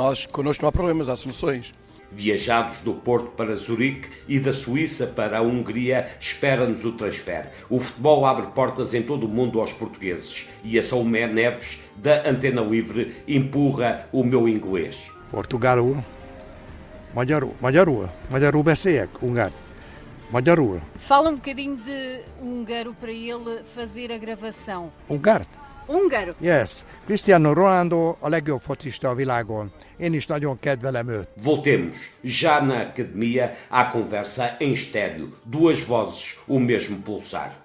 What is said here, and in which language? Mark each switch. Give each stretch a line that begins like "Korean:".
Portuguese: Connosco não há problemas, há soluções. Viajados do Porto para Zurique e da Suíça para a Hungria, espera-nos o transfer. O futebol abre portas em todo o mundo aos portugueses e a Salomé Neves, da Antena Livre, empurra o meu inglês.
Hungarian: Portugálul, magyarul beszéljek, ungár. Magyarul.
Portuguese: Fala um bocadinho de húngaro para ele fazer a gravação.
Hungarian: Ungár?
Portuguese: Húngaro?
English: Yes.
Hungarian: Cristiano Ronaldo a legjobb focista a világon. Én is nagyon kedvelem őt.
Portuguese: Voltemos, já na academia, à conversa em estéreo. Duas vozes, o mesmo pulsar.